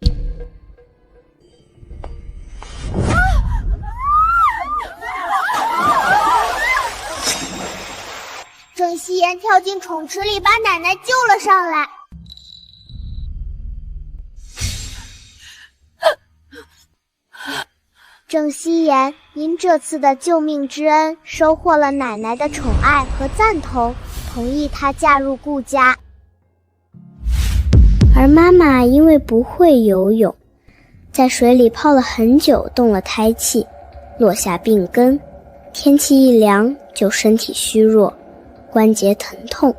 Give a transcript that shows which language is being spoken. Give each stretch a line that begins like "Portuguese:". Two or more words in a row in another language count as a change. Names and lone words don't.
Chinese: 郑希言跳進寵池裡，把奶奶救了上來。鄭希言因這次的救命之恩，收穫了奶奶的寵愛和贊同，同意她嫁入顧家。而媽媽因為不會游泳，在水裡泡了很久，動了胎氣，落下病根，天氣一涼就身體虛弱，關節疼痛。